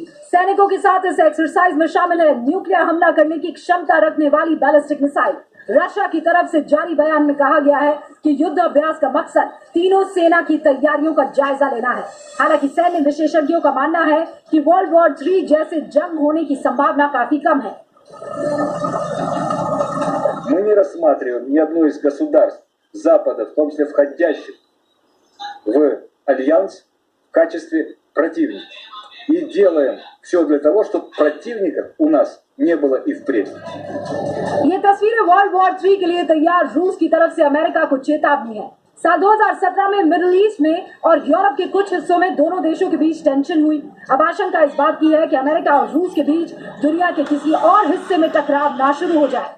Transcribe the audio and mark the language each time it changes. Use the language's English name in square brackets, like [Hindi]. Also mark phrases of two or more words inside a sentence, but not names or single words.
[Hindi] सैनिकों के साथ इस एक्सरसाइज में शामिल है न्यूक्लियर हमला करने की क्षमता रखने वाली बैलिस्टिक मिसाइल। रशिया की तरफ से जारी बयान में कहा गया है कि युद्ध अभ्यास का मकसद तीनों सेना की तैयारियों का जायजा लेना है। हालांकि सैन्य विशेषज्ञों का मानना है कि वर्ल्ड वॉर 3 जैसे जंग होने की संभावना काफी कम है। [Russian] Мы не рассматриваем ни одно из государств Запада, в том числе входящих в альянс, в качестве противника. И делаем все для того, чтобы противников у нас не было и впредь. [Hindi] ये तस्वीरें वर्ल्ड वॉर 3 के लिए तैयार रूस की तरफ से अमेरिका को चेतावनी है। साल 2017 में मिडिल ईस्ट में और यूरोप के कुछ हिस्सों में दोनों देशों के बीच टेंशन हुई। अब आशंका इस बात की है कि अमेरिका और रूस के बीच दुनिया के किसी और हिस्से में टकराव ना शुरू हो जाए।